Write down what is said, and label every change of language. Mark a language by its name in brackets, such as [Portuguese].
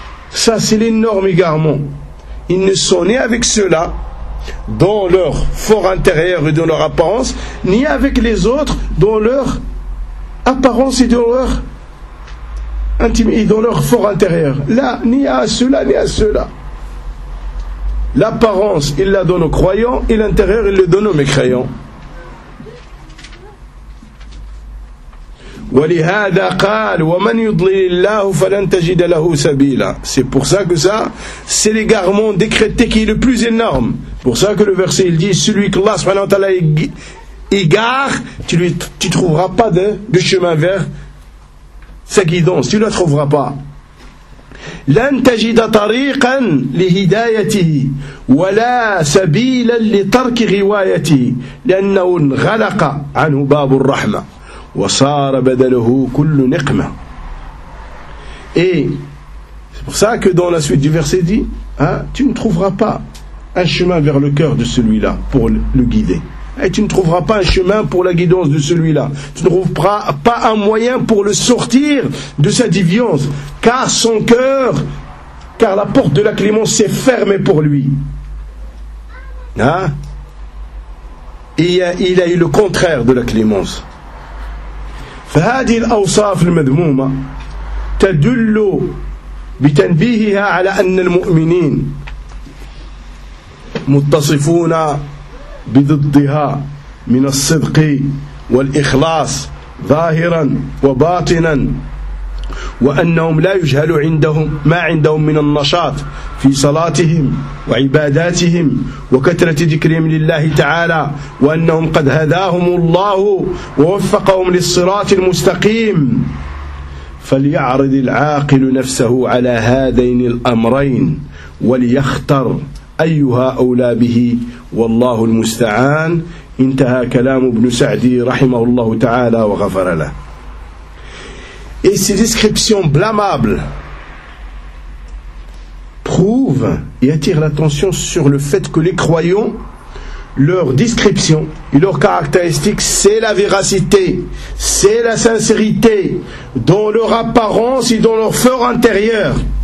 [French] Ça, c'est l'énorme égarement. Ils ne sont nés avec ceux-là, dans leur fort intérieur et dans leur apparence, ni avec les autres, dans leur apparence et dans leur intime et dans leur fort intérieur. Là, ni à cela, ni à cela. L'apparence, il la donne aux croyants, et l'intérieur, il le donne aux mécréants. [Arabic] ولهذا قال ومن يضلل الله فلن تجد له سبيلا. [French] C'est pour ça que ça, c'est l'égarement décrété qui est le plus énorme. Pour ça que le verset il dit, celui que Allah subhanahu wa ta'ala égare, tu trouveras pas de chemin vers sa guidance, tu ne la trouveras pas. [Arabic] لن تجد طريقا لهدايته ولا سبيلا لترك غوايته لأنه انغلق عنه باب الرحمة وصار بدله كل نقمة. [French] Et c'est pour ça que dans la suite du verset dit, hein, tu ne trouveras pas un chemin vers le cœur de celui-là pour le guider. Et tu ne trouveras pas un chemin pour la guidance de celui-là. Tu ne trouveras pas un moyen pour le sortir de sa déviance. Car son cœur, car la porte de la clémence s'est fermée pour lui. Hein? il a eu le contraire de la clémence. [Arabic] فهذه الأوصاف المذمومة تدل بتنبيهها على أن المؤمنين متصفون بضدها من الصدق والإخلاص ظاهرا وباطنا وأنهم لا يجهل عندهم ما عندهم من النشاط في صلاتهم وعباداتهم وكثرة ذكرهم لله تعالى وأنهم قد هداهم الله ووفقهم للصراط المستقيم فليعرض العاقل نفسه على هذين الأمرين وليختر أيها أولى به والله المستعان انتهى كلام ابن سعدي رحمه الله تعالى وغفر له. [French] Et ces descriptions blâmables prouvent et attirent l'attention sur le fait que les croyants, leurs descriptions et leurs caractéristiques, c'est la véracité, c'est la sincérité dans leur apparence et dans leur fort intérieur.